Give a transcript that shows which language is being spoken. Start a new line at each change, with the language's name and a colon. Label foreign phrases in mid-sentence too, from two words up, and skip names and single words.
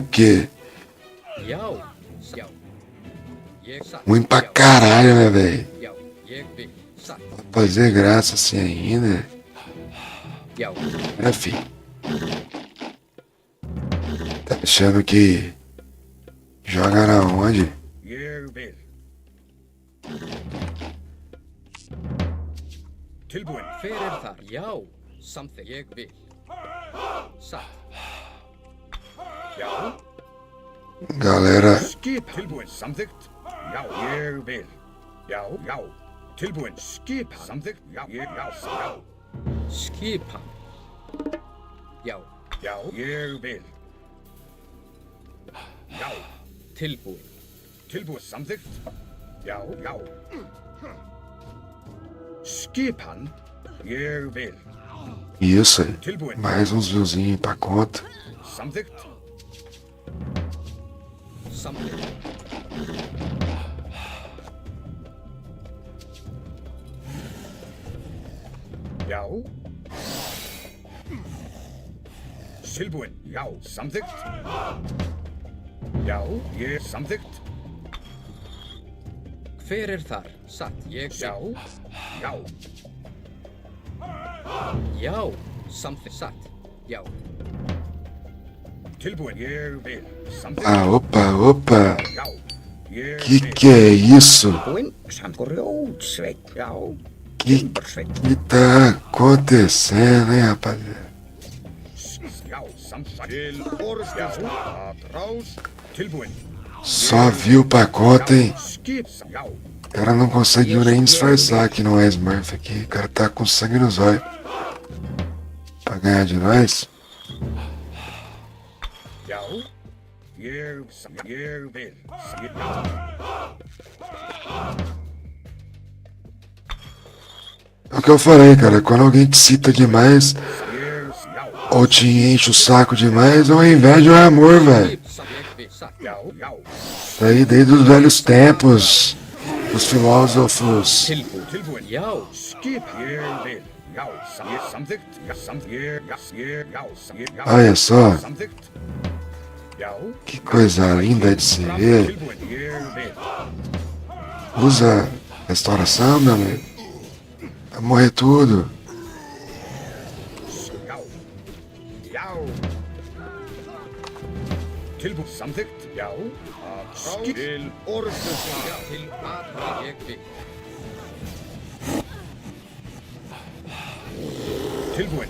Portuguese: Porque ruim pra caralho, né, velho? Fazer graça assim ainda. É, filho. Tá achando que joga na onde?
Icelandic: Ég vil. Tilbúinn. Hver er þar? Já, samþykkt. Ég vil. Satt. Já.
Portuguese: Galera.
Icelandic: Skip. Tilbúinn. Samþykkt. Já, ég vil. Já, já. Tilbúinn. Skipan. Samþykkt. Já, já. Skipan. Já. Já, ég vil. Já. Tilbúin. Tilbúið. Samþykkt. Já, já. Skipan. Ég vil.
Portuguese: Isso aí.
Icelandic: Tilbúin.
Portuguese: Mais uns viozinhos pra conta.
Icelandic: Samþykkt. Samþykkt. Já. Tilbúin. Já. Samþykkt. Já, ég samþykkt. Hver er þar? Satt. Ég vil. Já. Já. Já. Samþykkt. Satt. Já. Tilbúin. Ég vil. Samþykkt.
Portuguese: Ah, opa.
Icelandic: Já. Ég
Portuguese: Que é isso?
Icelandic: Tilbúin. Samþykkt. Grjótsveit. Já.
Portuguese: Que tá acontecendo, hein, rapaziada?
Icelandic: Já, samþykkt. Til orðstjáls. Atrás. Tilbúin.
Portuguese: Só viu o pacote, hein?
Icelandic: Skip. Já.
Portuguese: O cara não conseguiu nem disfarçar que não é Smurf aqui. O cara tá com sangue nos olhos. Pra ganhar de nós?
Icelandic: Já. Ég vil. Já.
Portuguese: É o que eu falei, cara. Quando alguém te cita demais, ou te enche o saco demais, ou é inveja ou é amor, velho.
Icelandic: Já, já.
Portuguese: Isso aí desde os velhos tempos. Os filósofos.
Icelandic: Tilbúin. Já. Skip. Ég vil. Já. Samþykkt. Já. Samþykkt. Já.
Portuguese: Olha só.
Icelandic: Samþykkt. Já.
Portuguese: Que coisa linda de se ver.
Icelandic: Tilbúin. Ég vil.
Portuguese: Usa restauração, meu amigo. Vai morrer tudo.
Icelandic: Já. Já. Tilbúin. Samþykkt. Já. Skip. Til orðstjáls. Til aðra. Ég vil. Tilbúin.